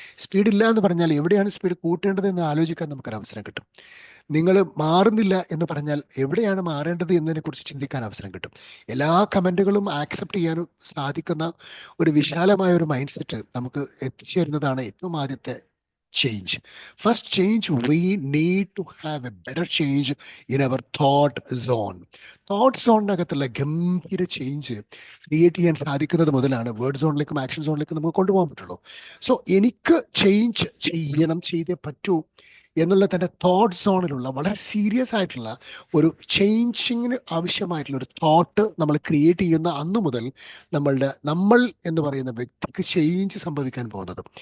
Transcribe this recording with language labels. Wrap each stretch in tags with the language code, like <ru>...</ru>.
<ml>സ്പീഡില്ല എന്ന് പറഞ്ഞാൽ എവിടെയാണ് സ്പീഡ് കൂട്ടേണ്ടത് എന്ന് ആലോചിക്കാൻ നമുക്കൊരു അവസരം കിട്ടും. നിങ്ങൾ മാറുന്നില്ല എന്ന് പറഞ്ഞാൽ എവിടെയാണ് മാറേണ്ടത് എന്നതിനെ കുറിച്ച് ചിന്തിക്കാൻ അവസരം കിട്ടും. എല്ലാ കമന്റുകളും ആക്സെപ്റ്റ് ചെയ്യാനും സാധിക്കുന്ന ഒരു വിശാലമായ ഒരു മൈൻഡ് സെറ്റ് നമുക്ക് എത്തിച്ചേരുന്നതാണ് ഏറ്റവും ആദ്യത്തെ change.</ml> <en>First change, we need to have a better change in our thought zone.</en> <ml>Thought zone-നകത്തുള്ള ഗംഭീര ചേഞ്ച് ക്രിയേറ്റ് ചെയ്യാൻ സാധിക്കുന്നത് മുതലാണ് വേർഡ് സോണിലേക്കും ആക്ഷൻ സോണിലേക്കും നമുക്ക് കൊണ്ടുപോകാൻ പറ്റുള്ളൂ. സോ എനിക്ക് ചേഞ്ച് ചെയ്തേ പറ്റൂ എന്നുള്ള തൻ്റെ തോട്ട് സോണിലുള്ള വളരെ സീരിയസ് ആയിട്ടുള്ള ഒരു ചേഞ്ചിങ്ങിന് ആവശ്യമായിട്ടുള്ള ഒരു തോട്ട് നമ്മൾ ക്രിയേറ്റ് ചെയ്യുന്ന അന്നു മുതൽ നമ്മൾ എന്ന് പറയുന്ന വ്യക്തിക്ക് ചേഞ്ച് സംഭവിക്കാൻ പോകുന്നത്.</ml>